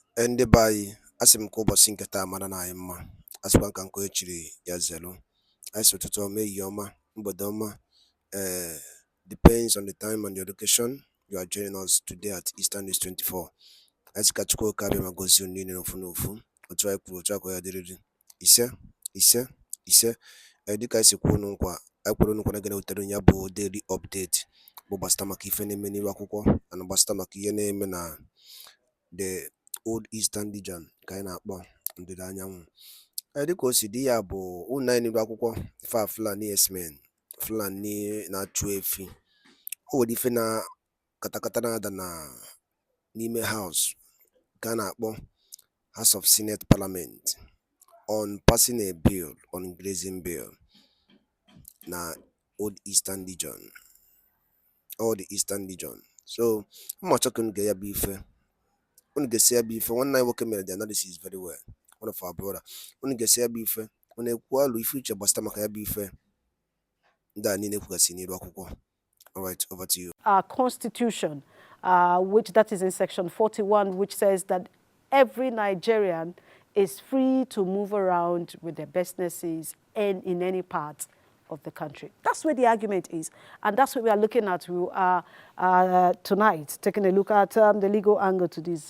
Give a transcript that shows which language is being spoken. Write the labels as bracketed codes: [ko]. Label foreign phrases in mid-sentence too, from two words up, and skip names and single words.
[ig] Ndị be anyị, asị m ka ụbọchị nke taa mara na anyị mma. Asịkwa nka nke echiri ya zelu. Anyị sị ụtụtụ ọma, ehihie ọma, mgbede ọma. [en] Depends on the time and your location. You are joining us today at Eastern News 24. [ig] Anyị sị ka Chukwu oke abịa ma gozie unu niile n'ofu n'ofu. Otu anyị kwuru, otu aka ya dịrịrị. Ise. Dịka anyị si kwuo unu nkwa, anyị kwuru unu nkwa na gana wetara ya bụ daily update bụ gbasịta maka ife na-eme n'iru akwụkwọ na gbasịta maka ihe na-eme na the Old Eastern Region ka anyị na-akpọ ndịda anyanwụ. Dịka o si dị ya bụ ụlọ anyị n'iru akwụkwọ ife Fulani esmen, Fulani na-achụ efi. O nwere ife na katakata na-ada n'ime house ka a na-akpọ House of Senate Parliament [en] on passing a bill on grazing bill [ig] na Old Eastern Region, [en] all the Eastern Region. So I'm talking [ig] ya bụ ife. Unu ga-esi ya bụ ife, nwanne anyị nwoke mere [en] the analysis very well, one of our brother. [ig] Unu ga-esi ya bụ ife, unu ekwu alụ ife uche gbasịta maka ya bụ ife ndị a niile kwugasị n'iru akwụkwọ. [en] All right, over to you. Our constitution, which that is in section 41, which says that every Nigerian is free to move around with their businesses and in any part of the country. That's where the argument is. And that's what we are looking at tonight, taking a look at the legal angle to this.